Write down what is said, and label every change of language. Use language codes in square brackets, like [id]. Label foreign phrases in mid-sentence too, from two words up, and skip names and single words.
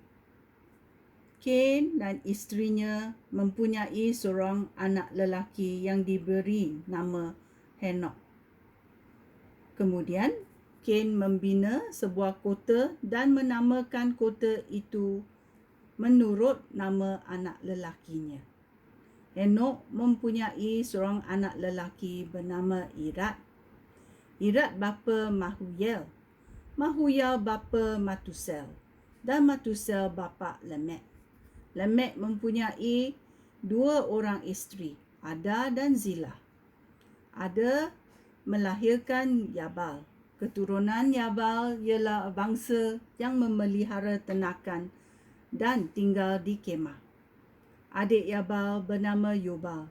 [ms] Kain dan isterinya mempunyai seorang anak lelaki yang diberi nama Henok. Kemudian Kain membina sebuah kota dan menamakan kota itu menurut nama anak lelakinya. Henok mempunyai seorang anak lelaki bernama Irad. Irad bapa Mahuyel. Mahuyel bapa Matusel. Dan Matusel bapa Lamek. Lamek mempunyai 2 orang isteri, Ada dan Zila. Ada melahirkan Yabal. Keturunan Yabal ialah bangsa yang memelihara ternakan dan tinggal di kemah. Adik Yabal bernama Yobal.